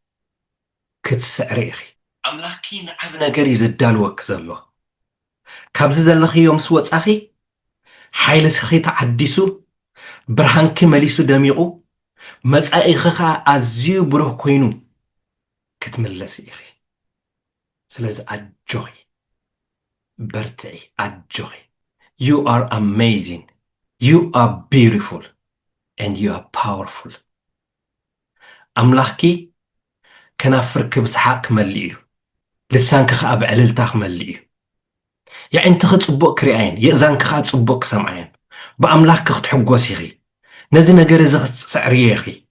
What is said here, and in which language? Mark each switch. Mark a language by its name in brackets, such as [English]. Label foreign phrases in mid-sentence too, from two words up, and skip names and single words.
[Tigrinya] ክትስዕረ ኢኺ ኣምላኽኪ ንዓብ ነገር እዩ ዘዳልወኪ ዘሎ ካብዚ ዘለኺዮ ምስ ወጻኺ ሓይልስኺ ተዓዲሱ ብርሃንኪ መሊሱ ደሚቑ መጻኢኺ ከዓ ኣዝዩ ብሩህ ኮይኑ ክትምለስ ኢኺ ስለዚ ኣጆኺ በርትዒ ኣጆኺ [English] you are amazing you are beautiful and you are powerful [Tigrinya] ኣምላኽኪ ከናፍርኪ ብስሓቅ ክመልእ እዩ ልሳንኪ ከዓ ብዕልልታ ክመልእ እዩ የዕንትኺ ጽቡቕ ክሪኣየን የእዛንኪ ከዓ ጽቡቕ ክሰምዓየን ብኣምላኽኪ ክትሕጐስ ኢኺ ነዚ ነገር እዚ ክትስዕርዮ ኢኺ